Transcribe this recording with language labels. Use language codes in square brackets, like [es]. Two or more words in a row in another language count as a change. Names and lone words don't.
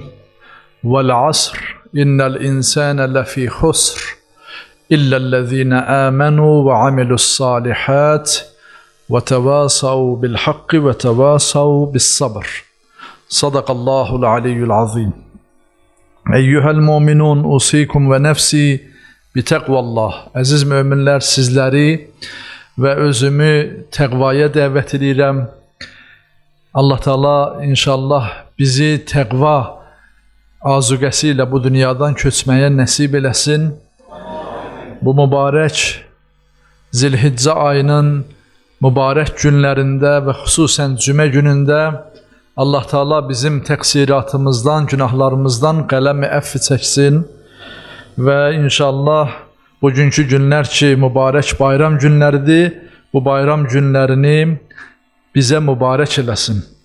[ar] والعصر إن الإنسان لفي خسر إلا الذين آمنوا وعملوا الصالحات وتواصوا بالحق وتواصوا بالصبر. صدق الله العلي العظيم. أيها المؤمنون أوصيكم ونفسي بتقوى الله. [az] Aziz müminler, sizleri ve özümü təqvaya dəvət edirəm. Allah Teala inşallah bizi təqva azuqəsi ilə bu dünyadan köçməyə nəsib eləsin. Bu mübarək Zilhiccə ayının mübarək günlərində və xüsusən cümə günündə Allah Teala bizim təqsiratımızdan, günahlarımızdan qələmi əfv çəksin və inşallah bugünkü günlər ki, mübarək bayram günləridir, bu bayram günlərini bizə mübarək eləsin.